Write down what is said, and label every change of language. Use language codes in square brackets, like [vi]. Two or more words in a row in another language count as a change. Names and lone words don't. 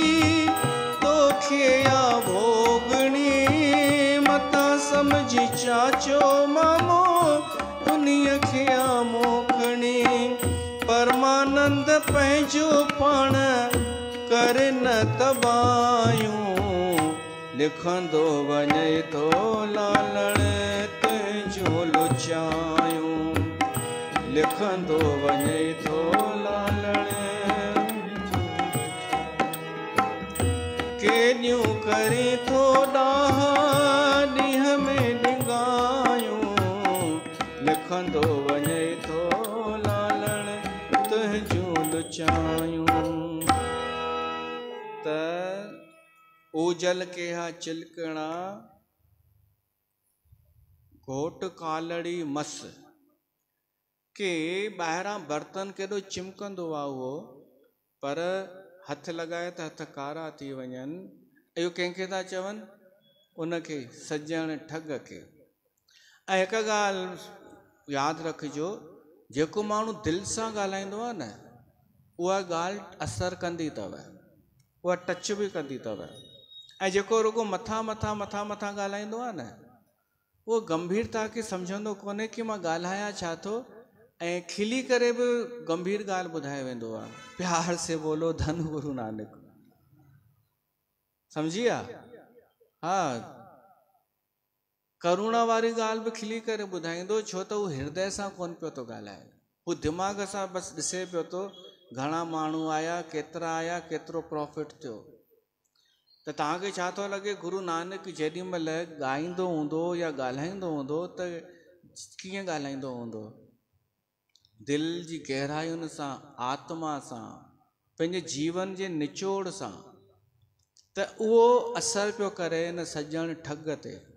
[sd] तोखे आ भोगणी मता समझी चाचो मामो उन्हीअ खे आ मोखणी परमानंद पंहिंजो पाण कर न तबायूं लिखंदो वञे थो लालण तुंहिंजूं लुचायूं लिखंदो वञे थो लालण केॾियूं करी थो ॾाह ॾींहं में डिंगायूं लिखंदो वञे थो लालण तुंहिंजूं लुचायूं त ओजल के हा चिलकणा घोट कालड़ी मस के ॿाहिरां बर्तन केॾो चिमकंदो आहे उहो पर हथ लॻाए त हथ कारा थी वञनि इहो कंहिंखे था चवनि उनखे सजण ठग खे ऐं हिकु ॻाल्हि यादि रखिजो जेको माण्हू दिलि सां ॻाल्हाईंदो आहे न उहा ॻाल्हि असरु कंदी अथव उहा टच बि कंदी अथव ऐं जेको रुगो मथां मथां मथां मथां ॻाल्हाईंदो आहे न उहो गंभीरता खे सम्झंदो कोन्हे कि मां ॻाल्हायां छा थो ऐं खिली करे बि गंभीर ॻाल्हि ॿुधाए वेंदो आहे [hi] प्यार से बोलो धन गुरु नानक [sd] सम्झी विया हा करुणा वारी ॻाल्हि बि खिली करे ॿुधाईंदो छो त उहो हृदय सां कोन पियो थो ॻाल्हाए उहो दिमाग़ सां बसि ॾिसे पियो थो घणा माण्हू आया केतिरा आया केतिरो प्रॉफिट थियो त तव्हांखे छा थो लॻे गुरु नानक जेॾी महिल ॻाईंदो हूंदो या ॻाल्हाईंदो हूंदो त कीअं ॻाल्हाईंदो हूंदो दिलि जी गहरायुनि सां आत्मा सां पंहिंजे जीवन जे निचोड़ सां त उहो असरु पियो करे न सजण ठग ते